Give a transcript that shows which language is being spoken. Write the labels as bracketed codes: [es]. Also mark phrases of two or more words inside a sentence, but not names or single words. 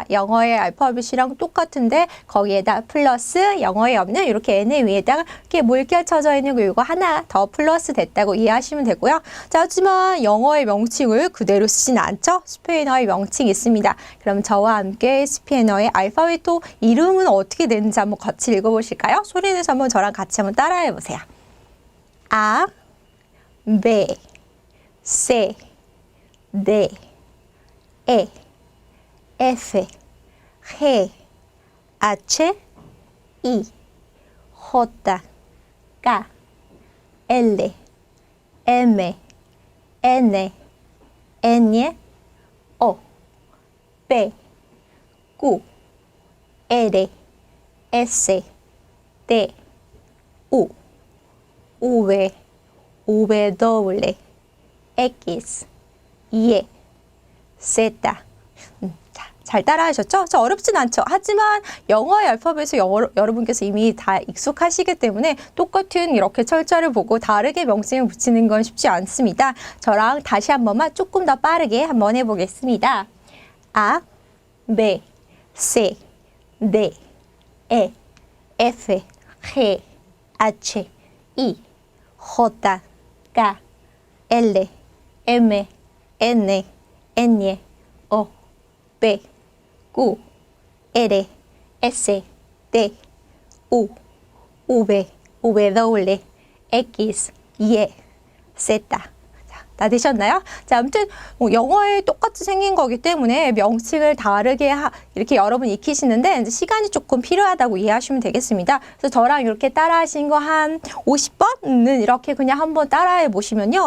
[ko] 영어의 알파벳이랑 똑같은데 거기에다 플러스 영어에 없는 이렇게 N 위에다가 이렇게 물결 쳐져 있는 거 이거 하나 더 플러스 됐다고 이해하시면 되고요. 하지만 영어의 명칭을 그대로 쓰진 않죠? 스페인어의 명칭이 있습니다. 그럼 저와 함께 스페인어의 알파벳도 이름은 어떻게 되는지 한번 같이 읽어보실까요? 소리 내서 한번 저랑 같이 한번 따라해 보세요. [es] A, B, C, D, E, F, G, H, I, J, K, L, M, N, N, O, P, Q, R, S, T, U, V, W, X, Y, Z. [ko] 잘 따라하셨죠? 어렵진 않죠? 하지만 영어의 알파벳을 여러분께서 이미 다 익숙하시기 때문에 똑같은 이렇게 철자를 보고 다르게 명칭을 붙이는 건 쉽지 않습니다. 저랑 다시 한 번만 조금 더 빠르게 한번 해보겠습니다. [es] A, B, C, D, E, F, G, H, I, J, K, L, M, N, N, O, P, Q, R, S, T, U, V, W, X, Y, Z. [ko] 다 되셨나요? 아무튼 영어에 똑같이 생긴 거기 때문에 명칭을 다르게 이렇게 여러분 익히시는데 시간이 조금 필요하다고 이해하시면 되겠습니다. 그래서 저랑 이렇게 따라하신 거 한 50번은 이렇게 그냥 한번 따라해 보시면요.